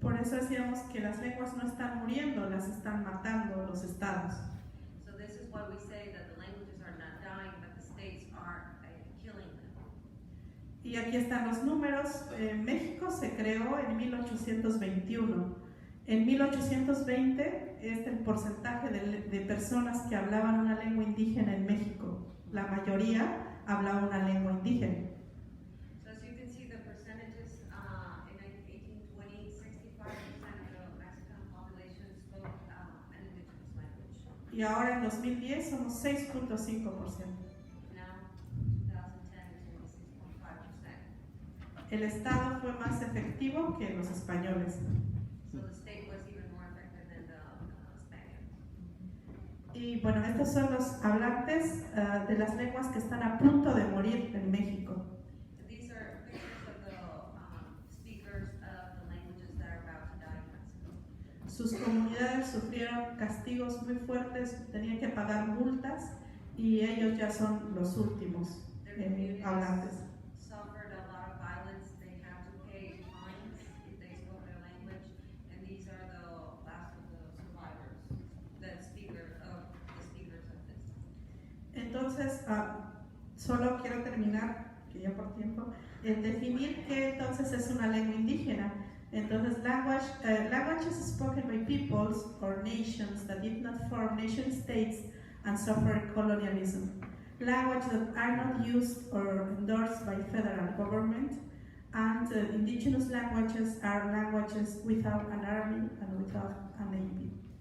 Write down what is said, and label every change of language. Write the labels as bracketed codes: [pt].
[es] Por eso decíamos que las lenguas no están muriendo, las están matando los estados. [en] So this is why we say that the languages are not dying, but the states are killing them. [es] Y aquí están los números. México se creó en 1821. En 1820 es el porcentaje de personas que hablaban una lengua indígena en México. La mayoría hablaba una lengua indígena. [en] So as you can see, the percentages in 1820, 65% of the Mexican population spoke an indigenous language. [es] Y ahora en 2010 somos 6.5%. [en] Now, 2010, it's only 6.5%. [es] El Estado fue más efectivo que los españoles. [en] So the state was even more effective than the Spaniards. [es] Y bueno, estos son los hablantes de las lenguas que están a punto de morir en México. [en] And these are pictures of the speakers of the languages that are about to die in Mexico. [es] Sus comunidades sufrieron castigos muy fuertes, tenían que pagar multas y ellos ya son los últimos [en] Their communities [es] hablantes. [en] suffered a lot of violence. They have to pay fines if they spoke their language, and these are the last of the survivors, the speakers of this. [es] Entonces, solo quiero terminar, que ya por tiempo, en definir qué entonces es una lengua indígena. Entonces, [en] languages spoken by peoples or nations that did not form nation states and suffered colonialism. Languages that are not used or endorsed by federal government, and indigenous languages are languages without an army and without a navy.